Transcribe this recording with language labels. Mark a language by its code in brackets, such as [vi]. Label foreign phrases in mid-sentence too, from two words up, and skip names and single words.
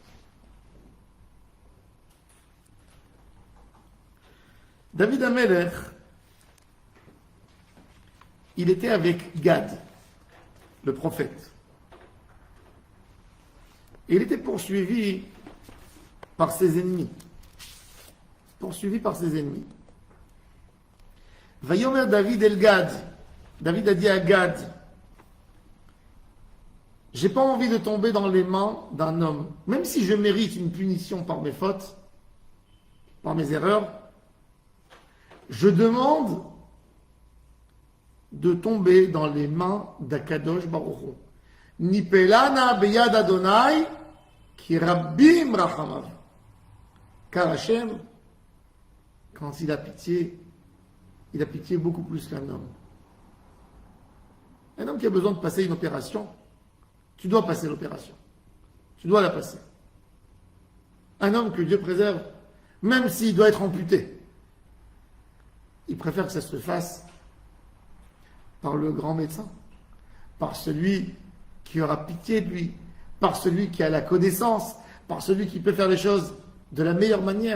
[he] דוד המלך, [fr] il était avec Gad, le prophète. Et il était poursuivi par ses ennemis. Poursuivi par ses ennemis. [he] ויאמר דוד אל גד. [fr] David a dit à Gad, j'ai pas envie de tomber dans les mains d'un homme, même si je mérite une punition par mes fautes, par mes erreurs, je demande de tomber dans les mains d' [he] הקדוש ברוך הוא. נפלה נא ביד אדני כי רבים רחמיו. [fr] Car Hachem, quand il a pitié beaucoup plus qu'un homme. Un homme qui a besoin de passer une opération, tu dois passer l'opération. Tu dois la passer. Un homme que Dieu préserve, même s'il doit être amputé, il préfère que ça se fasse par le grand médecin, par celui qui aura pitié de lui, par celui qui a la connaissance, par celui qui peut faire les choses de la meilleure manière.